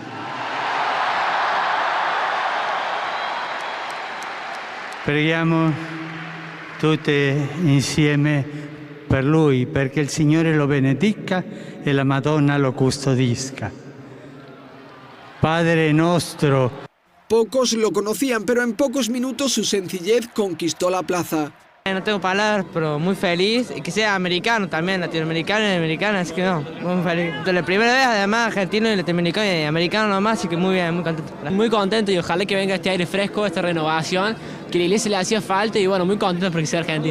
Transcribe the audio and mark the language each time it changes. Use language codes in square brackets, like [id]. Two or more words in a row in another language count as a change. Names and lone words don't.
[it] Preghiamo tutti insieme per lui, perché il Signore lo benedica e la Madonna lo custodisca. Padre nostro. [es] Pocos lo conocían, pero en pocos minutos su sencillez conquistó la plaza. No tengo palabras, pero muy feliz. Y que sea americano también, latinoamericano y americano, así que no, muy feliz. De la primera vez, además, argentino y latinoamericano y americano nomás, así que muy bien, muy contento. Muy contento y ojalá que venga este aire fresco, esta renovación, que la iglesia le hacía falta y bueno, muy contento porque sea argentino.